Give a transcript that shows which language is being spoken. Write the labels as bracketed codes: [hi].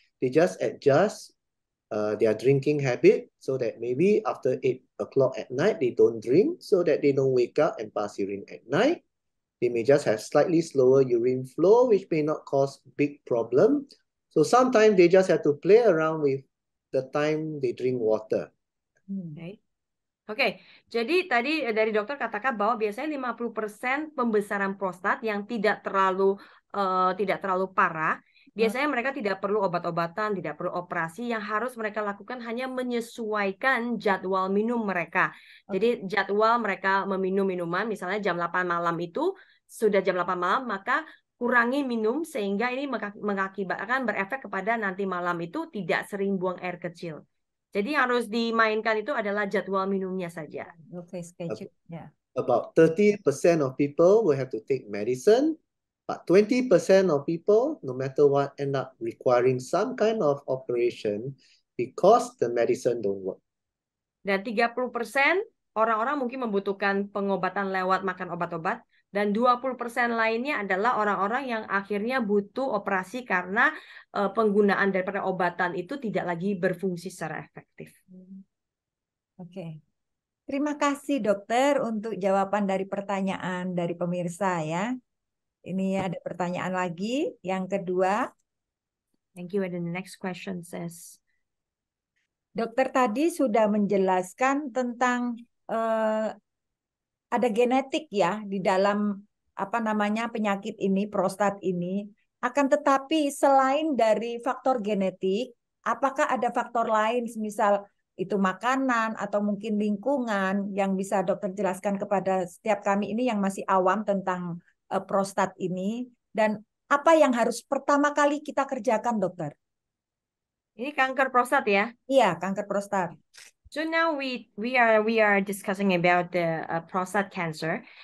[en] They just adjust their drinking habit so that maybe after 8 o'clock at night, they don't drink so that they don't wake up and pass urine at night. They may just have slightly slower urine flow, which may not cause big problem. So sometimes they just have to play around with the time they drink water. [id] Oke, jadi tadi dari dokter katakan bahwa biasanya 50% pembesaran prostat yang tidak terlalu parah, biasanya mereka tidak perlu obat-obatan, tidak perlu operasi. Yang harus mereka lakukan hanya menyesuaikan jadwal minum mereka. Jadi jadwal mereka meminum minuman, misalnya jam 8 malam itu, sudah jam 8 malam, maka kurangi minum sehingga ini mengakibatkan berefek kepada nanti malam itu tidak sering buang air kecil. Jadi yang harus dimainkan itu adalah jadwal minumnya saja. [en] Okay, schedule. Yeah. About 30% of people will have to take medicine, but 20% of people, no matter what, end up requiring some kind of operation because the medicine don't work. [id] Dan 30% orang-orang mungkin membutuhkan pengobatan lewat makan obat-obat, dan 20% lainnya adalah orang-orang yang akhirnya butuh operasi karena penggunaan daripada obatan itu tidak lagi berfungsi secara efektif. Oke. Terima kasih dokter untuk jawaban dari pertanyaan dari pemirsa ya. Ini ada pertanyaan lagi. Yang kedua. [en] Thank you. And the next question says. [id] Dokter tadi sudah menjelaskan tentang ada genetik ya di dalam penyakit ini, prostat ini. Akan tetapi selain dari faktor genetik, apakah ada faktor lain, misal itu makanan atau mungkin lingkungan yang bisa dokter jelaskan kepada setiap kami ini yang masih awam tentang prostat ini, dan apa yang harus pertama kali kita kerjakan, dokter? Ini kanker prostat ya? Iya, kanker prostat. [en] So now we are discussing about the prostate cancer.